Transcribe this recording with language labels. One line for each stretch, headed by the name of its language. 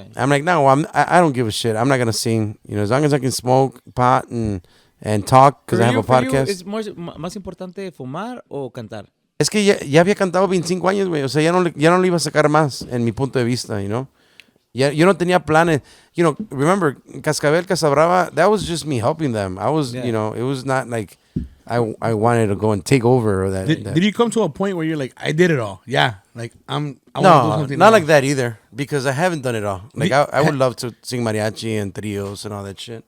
English: I'm like, no, I don't give a shit. I'm not gonna sing. As long as I can smoke pot and talk because I have a podcast.
Spanish: ¿Es más importante fumar o cantar? Es que ya había cantado 25 años, güey. O sea, ya no le iba a sacar más en mi punto de vista, Yo no tenía planes.
English: Remember, Cascabel, Casabrava, that was just me helping them. I was, it was not like I wanted to go and take over or that. Did you come to a point where you're like, I did it all? Yeah. Like, I want to do No, something not else. like that either. Because I haven't done it all. Like, I would love to sing mariachi and trios and all that shit.